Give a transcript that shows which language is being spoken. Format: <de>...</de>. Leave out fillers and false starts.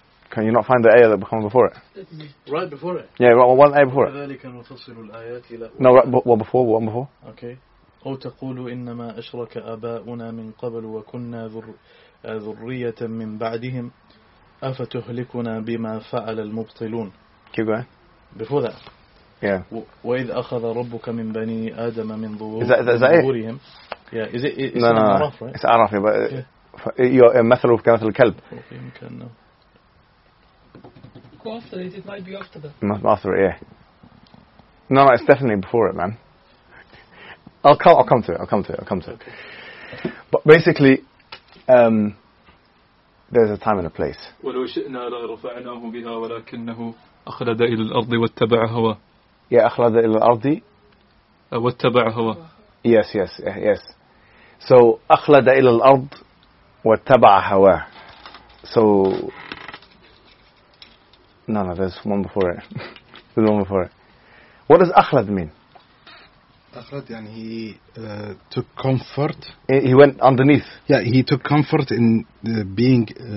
<en>Can you not find the ayah that comes before it? Right before it. Yeah, right, one ayah before it.</en> <ar>ذلك نفصل الآيات إلى.</ar> <en>No, right, one before. Okay.</en> <ar>أو تقول إنما أشرك آباؤنا من قبل وكنا ذرية من بعدهم أفتهلكنا بما فعل المبطلون.</ar> <en>Keep going. Before that. Yeah.</en> <ar>وَإِذْ أَخَذَ رَبُّكَ مِنْ بَنِي آدَمَ مِنْ ظُهُورِهِمْ.</ar> <en>Is that it? Yeah. Is it Araf, right? It's Araf, yeah. But your method of كَمَثَلُ الْكَلْبِ. Go after it. It might be after it, yeah. No, it's definitely before it, man. I'll come to it. Okay. But basically, there's a time and a place.</en> <ar>وَلَوْ شِئْنَا لَرَفَعْنَاهُ بِهَا وَلَكِنَّهُ أخلد إلى الأرض واتبع هوى.</ar> <en>Yeah, أخلد إلى الأرض.</en> <ar>واتبع هوى.</ar> <en>Yes.</en> <ar>So أخلد إلى الأرض واتبع هوى.</ar> <en>So no, there's one before it. There's one before it. What does أخلد mean? أخلد يعني he took comfort. He went underneath. Yeah, he took comfort in being.</en>